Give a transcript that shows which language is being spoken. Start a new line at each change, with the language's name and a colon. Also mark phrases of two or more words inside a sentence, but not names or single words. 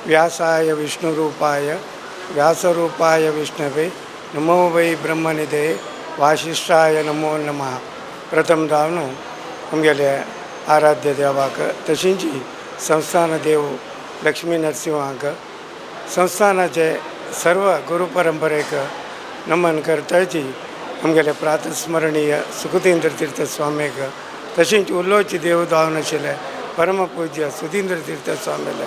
Sanskrit: व्यासाय विष्णुरूपाय व्यासरूपाय विष्णवे नमो वै ब्रह्मनिधे वासिष्ठाय नमो नमः.
Konkani: प्रथम जावन आमगेले आराध्य देवाक तशींच संस्थान देव लक्ष्मी नरसिंहाक संस्थानाचे सर्व गुरु परंपरेक नमन करताची आमगेले प्रातस्मरणीय सुखतींद्र तीर्थ स्वामीक तशींच उल्लोची देव दावन आशिल्ले परमपूज्य सुधींद्र तीर्थ स्वामीले